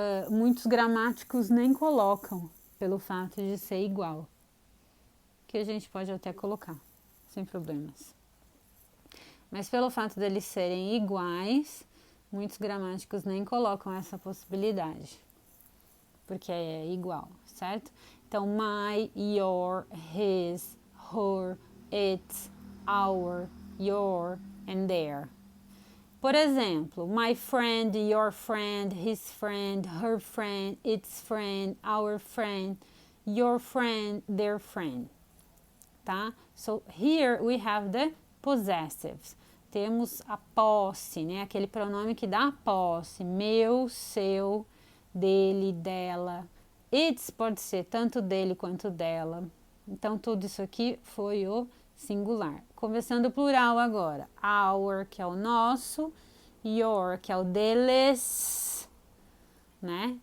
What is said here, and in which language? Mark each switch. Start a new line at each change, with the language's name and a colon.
Portuguese: muitos gramáticos nem colocam, pelo fato de ser igual. Que a gente pode até colocar, sem problemas. Mas pelo fato deles serem iguais, muitos gramáticos nem colocam essa possibilidade. Porque é igual, certo?
English: Então, my, your, his, her, its, our, your and their.
Portuguese: Por exemplo,
English: my friend, your friend, his friend, her friend, its friend, our friend, your friend, their friend. Tá? So, here we have the possessives.
Portuguese: Temos a posse, né? Aquele pronome que dá a posse. Meu, seu, dele, dela. Its pode ser tanto dele quanto dela. Então, tudo isso aqui foi o singular. Começando o plural agora. Our, que é o nosso. Your, que é o deles. Né?